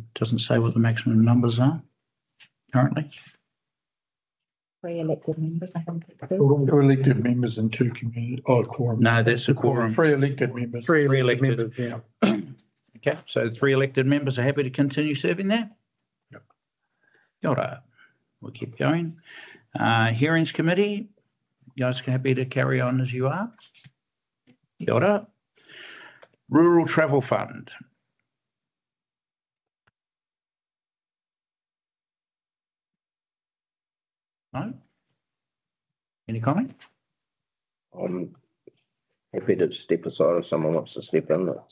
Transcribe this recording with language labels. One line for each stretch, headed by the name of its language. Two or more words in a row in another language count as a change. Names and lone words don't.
English: Doesn't say what the maximum numbers are currently. 3 elected members, I think. 2 elected members and 2 community, quorum. No, that's a quorum. 3 elected members. Three elected members, yeah. Okay, so 3 elected members are happy to continue serving there? Yep.
Māori: Kia ora.
English: We'll keep going. Hearings committee, you guys happy to carry on as you are?
Māori: Kia ora.
English: Rural Travel Fund. No? Any comment? I'm happy to step aside if someone wants to step in.